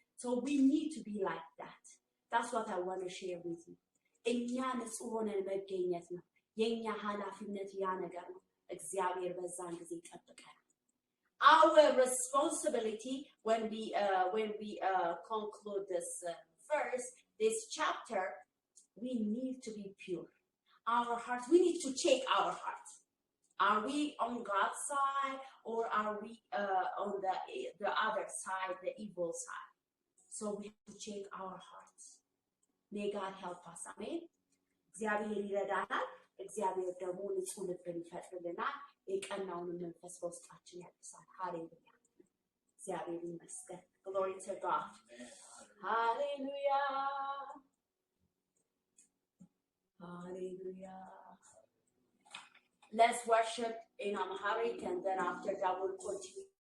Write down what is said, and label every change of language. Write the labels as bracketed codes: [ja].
[en] So we need to be like that. That's what I want to share with you. [am] እኛ ንጹህ ሆነን መገኘት ነው የኛ ኃላፊነት ያ ነገር ነው እግዚአብሔር በዛን ጊዜ ይጠብቀናል [en] Our responsibility when we conclude this verse, this chapter, we need to be pure. Our hearts, we need to check our hearts. Are we on God's side or are we on the other side, the evil side? So we have to check our hearts. May God help us. Amen. [am] እግዚአብሔር ይረዳናል እግዚአብሔር ደግሞ ንጹህ ልብን ይፈጥርልናል የቀናውን መንፈስ በውስጣችን ያድሳል ሃሌሉያ እግዚአብሔር ይመስገን [en] glory to God hallelujah hallelujah let's worship in Amharic and then after that we'll continue